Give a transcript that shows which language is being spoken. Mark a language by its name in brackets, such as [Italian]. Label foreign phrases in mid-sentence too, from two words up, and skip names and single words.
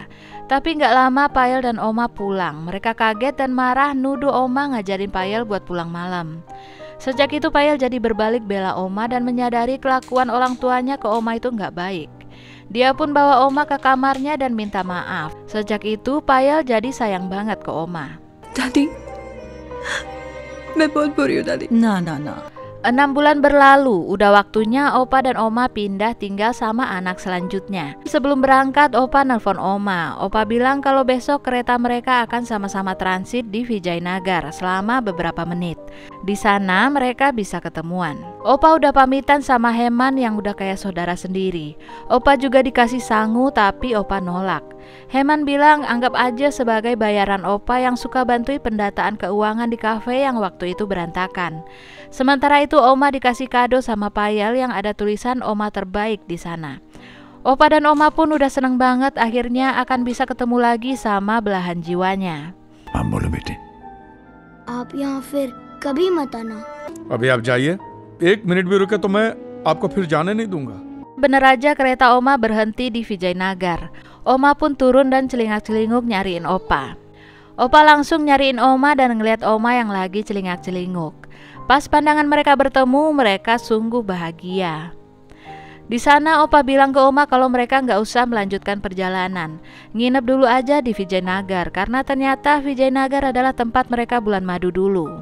[Indonesian] Tapi nggak lama Payal dan Oma pulang. Mereka kaget dan marah nuduh Oma ngajarin Payal buat pulang malam. Sejak itu Payal jadi berbalik bela Oma dan menyadari kelakuan orang tuanya ke Oma itu nggak baik. Dia pun bawa Oma ke kamarnya dan minta maaf. Sejak itu Payal jadi sayang banget ke Oma. [Hindi] दादी, मैं बहुत बुरी हूँ दादी। ना ना ना, [Indonesian] 6 bulan berlalu, udah waktunya Opa dan Oma pindah tinggal sama anak selanjutnya. Sebelum berangkat, Opa nelpon Oma. Opa bilang kalau besok kereta mereka akan sama-sama transit di Vijayanagar selama beberapa menit. Di sana mereka bisa ketemuan. Opa udah pamitan sama Heman yang udah kayak saudara sendiri. Opa juga dikasih sangu tapi Opa nolak. Heman bilang anggap aja sebagai bayaran Opa yang suka bantuin pendataan keuangan di kafe yang waktu itu berantakan. Sementara itu Oma dikasih kado sama Payal yang ada tulisan Oma terbaik di sana. Opa dan Oma pun udah seneng banget akhirnya akan bisa ketemu lagi sama belahan jiwanya. [Hindi] हाँ बोलो बेटे। आप यहाँ फिर कभी मत आना। अभी आप जाइए, 1 मिनट भी रुके तो मैं आपको फिर जाने नहीं दूंगा। [Indonesian] Bener aja kereta Oma berhenti di Vijayanagar. Oma pun turun dan celingak-celinguk nyariin Opa. Opa langsung nyariin Oma dan ngeliat Oma yang lagi celingak-celinguk. Pas pandangan mereka bertemu, mereka sungguh bahagia. Di sana Opa bilang ke Oma kalau mereka nggak usah melanjutkan perjalanan, nginep dulu aja di Vijayanagar karena ternyata Vijayanagar adalah tempat mereka bulan madu dulu.